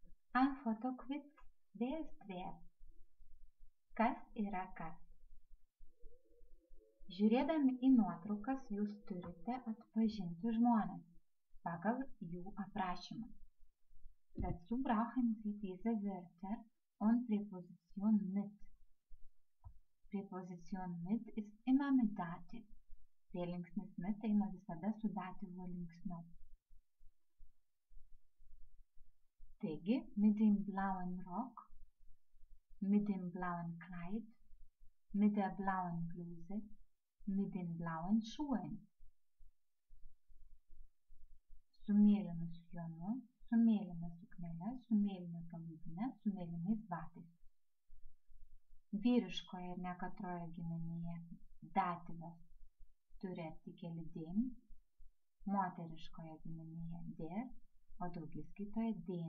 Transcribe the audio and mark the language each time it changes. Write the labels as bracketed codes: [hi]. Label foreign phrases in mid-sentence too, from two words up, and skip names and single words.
[de] An fotokviz wer ist wer? [lt] Kas yra kas? Žiūrėdami į nuotraukas jūs turite atpažinti žmones pagal jų aprašymą. [de] Dazu brauchen Sie diese Wörter und Präposition mit. Präposition mit ist immer mit Dativ. [lt] Prielinksnis mit eina visada su datyvo linksniu. Taigi, [de] mit dem blauen Rock, mit dem blauen Kleid, mit der blauen Bluse, mit den blauen Schuhen. [lt] Su mėlynu sijonu, su mėlyna suknele, su mėlyna palaidine, su mėlynais batais. Vyriškoje ir nekatroje giminėje datyvas turi artikelį den, moteriškoje giminėje der, o daugiskaitoje den.